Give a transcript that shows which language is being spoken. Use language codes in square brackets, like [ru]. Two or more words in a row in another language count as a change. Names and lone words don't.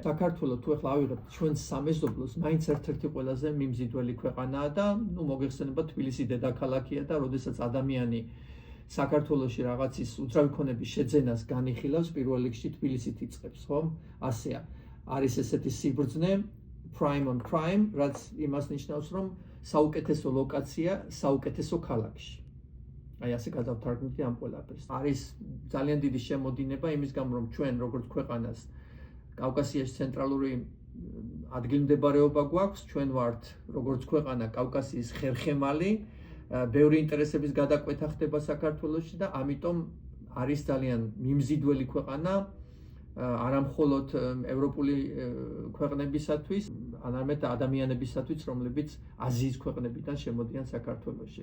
[ka] საქართველოს თუ ახლა ავიღებთ ჩვენ სამეზობლოს, მაინც ერთ-ერთი ყველაზე მიმზიდველი ქვეყანაა და მოგეხსენება თბილისი დედაქალაქია და როდესაც ადამიანი საქართველოში რაღაცის უძრავი ქონების შეძენას განიხილავს, პირველ რიგში თბილისით იწყებს, ხომ? ასეა. არის ესეთი სიბრძნე [en] prime on prime, [ka] რაც იმას ნიშნავს, რომ საუკეთესო ლოკაცია საუკეთესო ქალაქში. აი ასე გადავთარგმნით ამ ყველაფერს. არის ძალიან დიდი შემოდინება იმის გამო, რომ ჩვენ როგორც ქვეყანას კავკასიაში ცენტრალური ადგილმდებარეობა გვაქვს, ჩვენ ვართ როგორც ქვეყანა კავკასიის ხერხემალი, ბევრი ინტერესების გადაკვეთა ხდება საქართველოში და ამიტომ არის ძალიან მიმზიდველი ქვეყანა არა მხოლოდ ევროპული ქვეყნებისათვის, არამედ ადამიანებისათვის, რომლებიც აზიის ქვეყნებიდან შემოდიან საქართველოში.